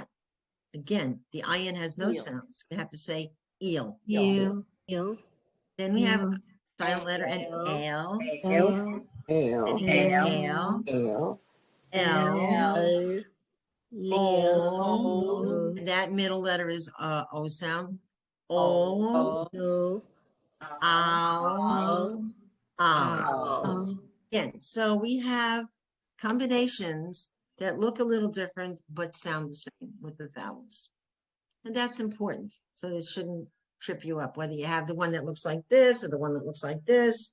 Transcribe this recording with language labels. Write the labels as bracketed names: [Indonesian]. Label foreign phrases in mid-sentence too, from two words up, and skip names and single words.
[English] Again, the ayin has no Eel. sounds. We have to say eel. Eel. Eel. Then we have Eel. silent letter and Eel. L. Eel. Then you get L, L. L, O. Eel. And that middle letter is O sound. O. O, No. Al, Al. Al. Again, so we have combinations that look a little different but sound the same with the vowels. And that's important. So it shouldn't trip you up, whether you have the one that looks like this or the one that looks like this.